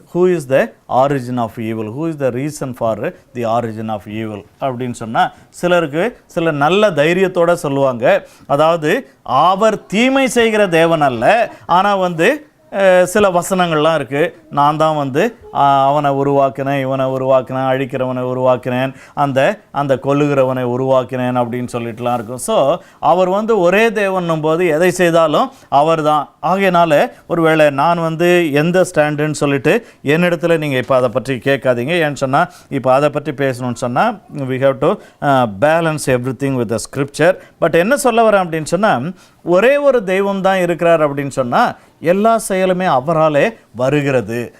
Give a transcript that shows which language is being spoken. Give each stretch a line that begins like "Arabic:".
English: who is the origin of evil,
Tamil: who is the reason for the origin of evil அப்படின்னு சொன்னால், சிலருக்கு சில நல்ல தைரியத்தோடு சொல்லுவாங்க, அதாவது அவர் தீமை செய்கிற தேவன் அல்ல, ஆனால் வந்து சில வசனங்கள்லாம் இருக்குது, நான் தான் வந்து அவனை உருவாக்கினேன், இவனை உருவாக்கினேன், அழிக்கிறவனை உருவாக்கினேன், அந்த கொல்லுகிறவனை உருவாக்கினேன் அப்படின்னு சொல்லிட்டுலாம் இருக்கும். ஸோ அவர் வந்து ஒரே தேவன்னும் போது எதை செய்தாலும் அவர் தான். ஆகையினால ஒருவேளை நான் வந்து எந்த ஸ்டாண்டுன்னு சொல்லிட்டு என்னிடத்துல நீங்கள் இப்போ அதை பற்றி கேட்காதீங்க. ஏன்னு சொன்னால், இப்போ அதை பற்றி பேசணும்னு சொன்னால்
English: we have to balance everything with the scripture.
Tamil: But என்ன சொல்ல வரேன் அப்படின்னு சொன்னால், ஒரே ஒரு தெய்வம் தான் இருக்கிறார் அப்படின்னு சொன்னால் எல்லா செயலுமே அவராலே வருகிறது.